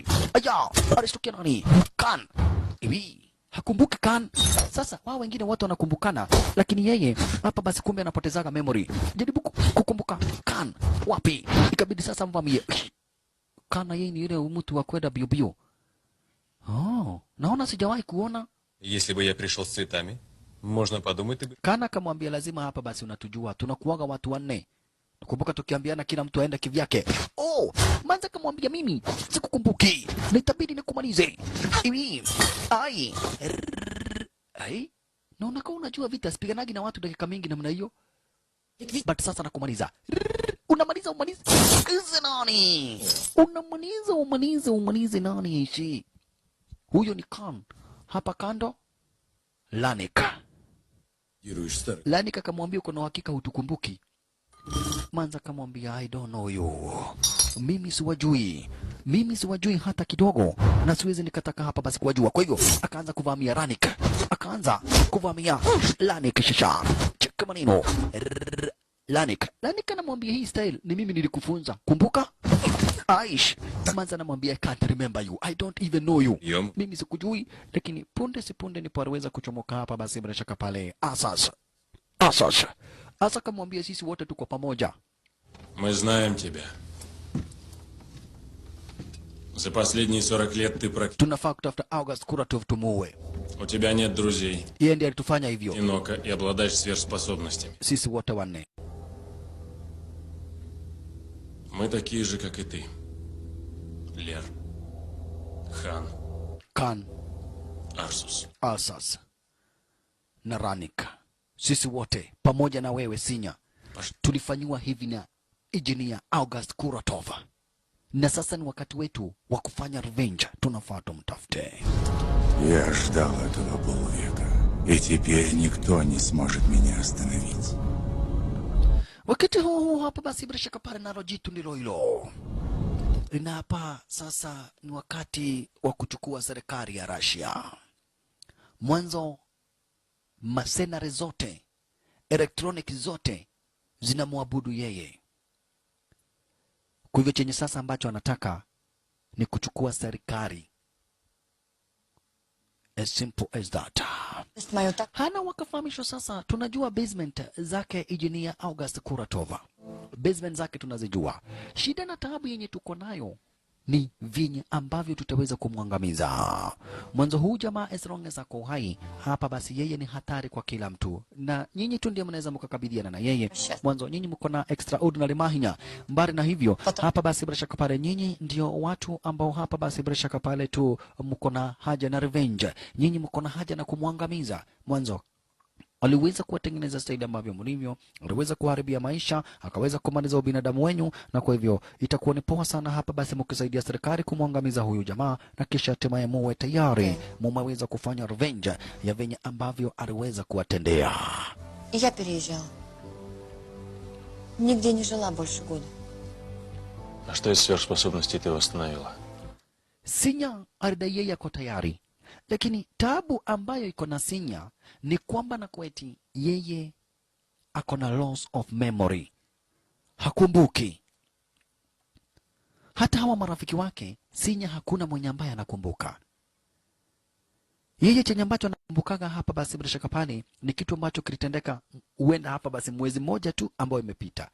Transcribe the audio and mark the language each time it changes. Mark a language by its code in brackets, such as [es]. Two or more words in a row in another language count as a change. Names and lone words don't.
[sw] Aya, alistukia nani? Khan. Hivi hakumbuki Khan. Sasa wao wengine watu wanakumbukana, lakini yeye hapa basi kumbe anapotezaga memory. Jaribu kukumbuka Khan wapi? Ikabidi sasa mvamie. Khan yeye ni yule mtu wa kwenda bio bio. Oh, naona sijawahi kuona. [ru] Если бы я пришел с цветами, можно подумать, ты бы... [sw] Kana akamwambia lazima hapa basi unatujua. Tunakuaga watu wanne. Nakumbuka tukiambiana kila mtu aende kivyake. Oh, Manza akamwambia mimi sikukumbuki. Nitabidi nikumalize. Hivi. Ai. Ai. Naona kama unajua vita sipiganagi na watu dakika mingi namna hiyo. But sasa nakumaliza. Unamaliza umalize. Kizi nani? Umalize nani ishi? Huyo ni Khan. Hapa kando Lanika. Lanika akamwambia uko na hakika hutukumbuki. Manza akamwambia [en] I don't know you. [sw] Mimi siwajui hata kidogo na siwezi nikataka hapa basi kuwajua. Kwa hivyo akaanza kuvamia Lanika. Lanika shisha. Cheka maneno. Lanika anamwambia hii style ni mimi nilikufunza. Kumbuka? Aish. Manza anamwambia [en] I can't remember you. I don't even know you. [sw] Mimi sikujui, lakini punde si punde nipoweza kuchomoka hapa basi bila shaka pale Asas. Asa kamwambia sisi wote tuko pamoja. [ru] Мы знаем тебя. За последние 40 лет ты практически... [sw] Tunafaa kutafuta August Kuratov tumuue. [ru] У тебя нет друзей. [sw] Yeye ndiye alitufanya hivyo. [ru] Одиноко и обладаешь сверхспособностями. [sw] Sisi wote wanne. [ru] Мы такие же, как и ты. Лер. Khan. [sw] Asas. Na Ranik. Sisi wote pamoja na wewe Sinya tulifanywa hivi na engineer August Kuratov. Na sasa ni wakati wetu wa kufanya revenge. Tunafaa tumtafute. [ru] Я ждал этого полвека, и теперь никто не сможет меня остановить. [sw] Wakati huu hapa basi bila shaka pale nalo jitu ndilo hilo. Na hapa sasa ni wakati wa kuchukua serikali ya Russia. Mwanzo masenare zote, elektroniki zote zinamwabudu yeye. Kwa hivyo chenye sasa ambacho anataka ni kuchukua serikali. [en] As simple as that. [sw] Hana wakafahamishwa sasa, tunajua basement zake engineer August Kuratov. Basement zake tunazijua. Shida na taabu yenye tuko nayo ni vinyi ambavyo tutaweza kumwangamiza. Mwanzo huu jamaa [en] as long as [sw] ako hai, hapa basi yeye ni hatari kwa kila mtu. Na nyinyi tu ndiye mnaweza mkakabiliana na yeye. Mwanzo nyinyi mko na extraordinary mahinya. Mbali na hivyo, hapa basi bila shaka pale nyinyi ndio watu ambao hapa basi bila shaka pale tu mko na haja na revenge. Nyinyi mko na haja na kumwangamiza. Mwanzo aliweza kuwatengeneza staili ambavyo mlivyo, aliweza kuharibia maisha, akaweza kumaliza ubinadamu wenyu, na kwa hivyo itakuwa ni poa sana hapa basi mkisaidia serikali kumwangamiza huyu jamaa, na kisha hatimaye muwe tayari mumeweza kufanya revenge ya venye ambavyo aliweza kuwatendea. [ru] Я переезжала. Нигде не жила больше года. А что из сверхспособностей ты восстановила? [sw] Sinya alidai yeye ako tayari. Lakini taabu ambayo iko na Sinya ni kwamba na kweti yeye ako na [en] loss of memory. [sw] Hakumbuki. Hata hawa marafiki wake, Sinya hakuna mwenye ambaye anakumbuka. Yeye chenye ambacho anakumbukaga hapa basi bila shaka pale ni kitu ambacho kilitendeka huenda hapa basi mwezi mmoja tu ambao imepita.